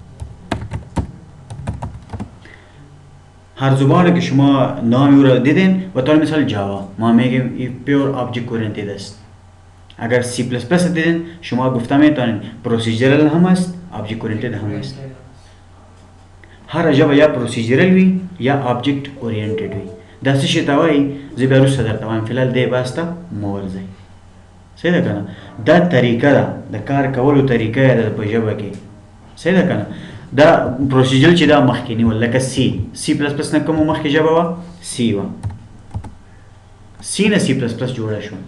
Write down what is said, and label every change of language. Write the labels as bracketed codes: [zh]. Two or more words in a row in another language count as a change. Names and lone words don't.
[fa] هر زبانی که شما نام او را دیدین و طور مثال جاوا ما میگیم این [en] pure object oriented [fa] است. اگر سی پلس پلس دیدین شما گفته میتونین پروسیجرل هم است، [en] object oriented [fa] هم است. [ps] هر جبه یا پروسیجرل وی یا [en] object oriented [ps] وی. دا څه شي ته وایي زه بیا وروسته درته وایم. فلحال دې بحث ته مه ورځئ. صحیح ده که نه؟ دا طریقه ده د کار کولو طریقه یې ده په ژبه کې. صحیح ده که نه؟ دا پروسیجرل چې دا مخکې نیول لکه سی پلس پلس نه کومه مخکې ژبه وه؟ سی وه. سی نه سی پلس پلس جوړه شوه.